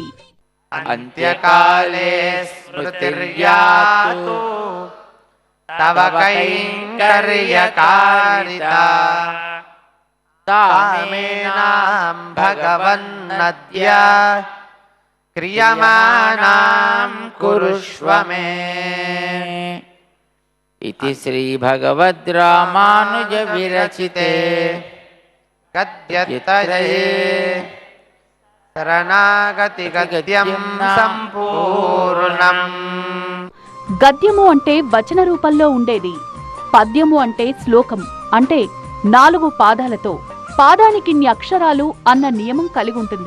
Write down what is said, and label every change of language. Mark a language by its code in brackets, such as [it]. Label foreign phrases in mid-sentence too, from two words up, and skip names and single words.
[sa] అంత్యకాలే స్మృతిర్యాతు తవ కైంకర్యకారితా తామేనాం భగవన్నద్య క్రియమాణాం కురుష్వ మే. इति श्री भगवद् रामानुज विरचिते గద్యత్రయే శరణాగతి గద్యం సంపూర్ణం. [te] గద్యము అంటే వచన రూపంలో ఉండేది. పద్యము అంటే శ్లోకం, అంటే 4 పాదాలతో పాదానికిన్ని అక్షరాలు అన్న నియమం కలిగి ఉంటుంది.